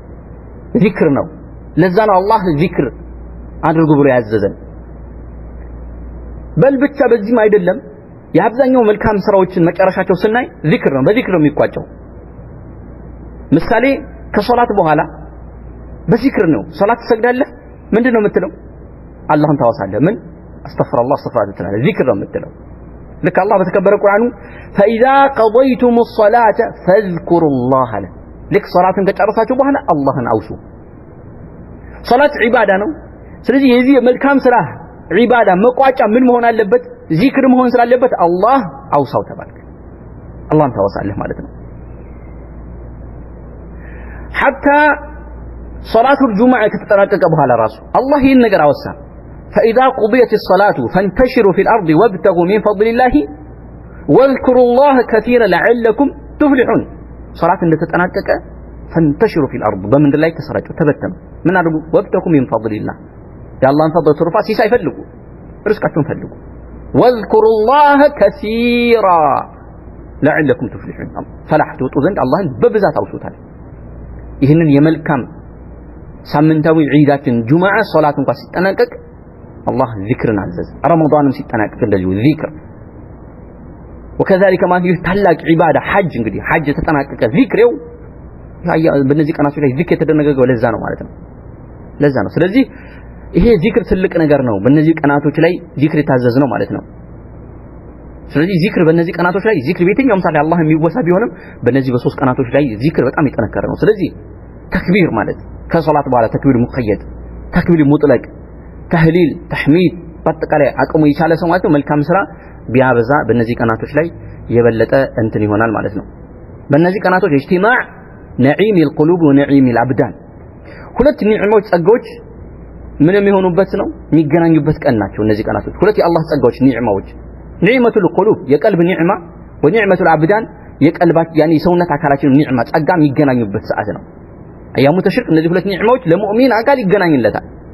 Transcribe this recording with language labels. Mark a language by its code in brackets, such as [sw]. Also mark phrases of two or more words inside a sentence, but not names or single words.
[am] ዚክር ነው ለዛ ነው አላህ ዚክር አድርጉ ብሎ ያዘዘን በል ብቻ በዚህም አይደለም የአብዛኛው መልካም ስራዎችን መጨረሻቸው ስናይ ዚክር ነው በዚክር ነው የሚቋጨው ምሳሌ ከሶላት በኋላ በዚክር ነው ሶላት ትሰግዳለህ ምንድነው የምትለው አላህን ታወሳለህ ምን [ar] أستغفر الله أستغفر الله [am] ትላለህ ዚክር ነው የምትለው ልክ አላህ በተከበረ ቁርአኑ [ar] فإذا قضيتم الصلاة فاذكروا الله [am] አለ ልክ ሶላትን ከጨረሳችሁ በኋላ አላህን አውሱ ሶላት ዒባዳ ነው ስለዚህ የዚህ መልካም ስራ ዒባዳ መቋጫ ምን መሆን አለበት ዚክር መሆን ስላለበት አላህ አውሳው ተባልክ አላህን ታወሳለህ ማለት ነው [ar] حتى صلاة الجمعة [am] ከተጠናቀቀ በኋላ ራሱ አላህ ይህን ነገር አወሳ [ar] فإذا قضيت الصلاة فانتشروا في الأرض وابتغوا من فضل الله واذكروا الله كثيرا لعلكم تفلحون [am] صلاة እንደተጠናቀቀ [ar] فانتشروا في الأرض [am] በምድር ላይ ተሰራጩ ተበተኑ ምን አድርጉ [ar] وابتغوا من فضل الله [am] የአላህን ፈضል ትሩፋት ሲሳይ ፈልጉ ርስቃችሁን ፈልጉ [ar] واذكروا الله كثيرا لعلكم تفلحون [am] ፈላህ ትወጡ ዘንድ አላህን በብዛት አውሱታል ይህንን የመልካም ሳምንታዊ ዒዳችን ጁማዓ ሶላት እንኳን ሲጠናቀቅ አላህ ዚክርን አዘዘ ረመዳንም ሲጠናቀቅ እንደዚሁ ዚክር [ar] وكذلك ما فيه [am] ታላቅ ዒባዳ ሐጅ እንግዲህ ሐጅ ተጠናቀቀ ዚክሬው በእነዚህ ቀናቶች ላይ ዚክር የተደነገገው ለዛ ነው ማለት ነው ለዛ ነው ስለዚህ ይሄ ዚክር ትልቅ ነገር ነው በእነዚህ ቀናቶች ላይ ዚክር የታዘዝ ነው ማለት ነው ስለዚህ ዚክር በእነዚህ ቀናቶች ላይ ዚክር በየትኛው ምሳሌ አላህ የሚወሳ ቢሆንም በእነዚህ በሶስት ቀናቶች ላይ ዚክር በጣም የጠነከረ ነው ስለዚህ ተክቢር ማለት ከሶላት በኋላ [ar] تكبير مقيد تكبير مطلق تهليل تحميد [am] በአጠቃላይ አቅሙ የቻለ ሰው ማለት ነው መልካም ስራ ቢያበዛ በእነዚህ ቀናቶች ላይ የበለጠ እንትን ይሆናል ማለት ነው በእነዚህ ቀናቶች [ar] اجتماع نعيم القلوب ونعيم الابدان [am] ሁለት ኒዕማዎች ጸጋዎች ምን የሚሆኑበት ነው የሚገናኙበት ቀን ናቸው እነዚህ ቀናቶች ሁለት የአላህ ጸጋዎች ኒዕማዎች [ar] نعمة القلوب [am] የቀልብ ኒዕማ [ar] ونعمة الأبدان [am] የቀልባት ያኒ ሰውነት አካላችን ኒዕማ ጸጋ የሚገናኙበት ሰዓት ነው [ar] أيام التشريق [am] እነዚህ ሁለት ኒዕማዎች ለሙእሚን አካል ይገናኝለታል